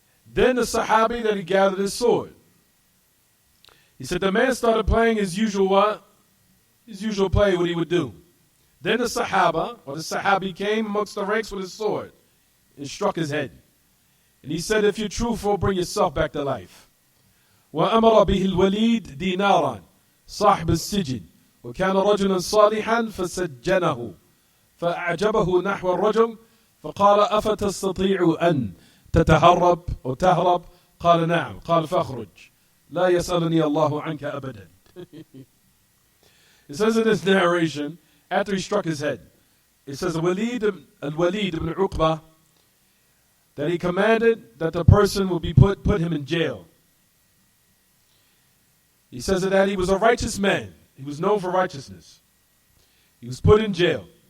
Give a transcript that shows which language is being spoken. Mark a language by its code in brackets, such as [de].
[en] Then the Sahabi that he gathered his sword. He said the man started playing his usual what? His usual play, what he would do. Then the Sahaba, or the Sahabi came amongst the ranks with his sword. and struck his head. And he said, if you're truthful, bring yourself back to life. [ar] وأمر به الوليد دينارا صاحب السجن وكان رجلا صالحا فسجنه فأعجبه نحو الرجل فقال أفتستطيع أن تتهرب أو تهرب قال نعم قال فاخرج لا يسألني الله عنك أبدا. [en] It says in this narration, after he struck his head, it says Al-Walid ibn Uqba, that he commanded that the person will be put him in jail. He says that he was a righteous man. He was known for righteousness. He was put in jail.